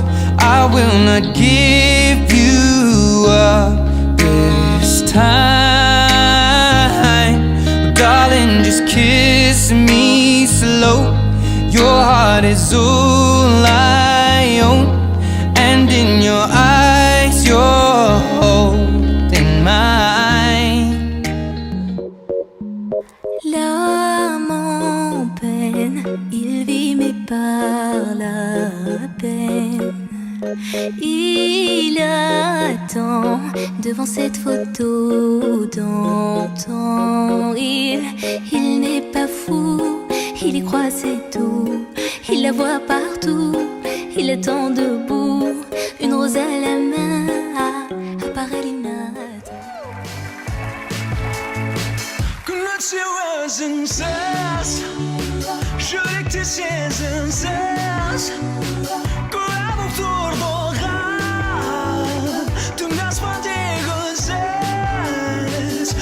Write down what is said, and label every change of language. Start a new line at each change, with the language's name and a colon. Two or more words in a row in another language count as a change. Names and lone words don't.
English: I will not give you up this time. Darling, just kiss me slow. Your heart is all I own, and in your eyes you're holding mine.
French: L'âme en peine, il vit mais par la peine. Il attend devant cette photo d'antan. Il n'est pas fou, il y croit c'est tout. Il la voit partout, il attend debout, une rose à la main, apparaît l'innate.
Kazakh: Күнде өзіңсіз, жүректе сезімсіз, куә болып тұрдыған түнгі аспан тек өзсіз.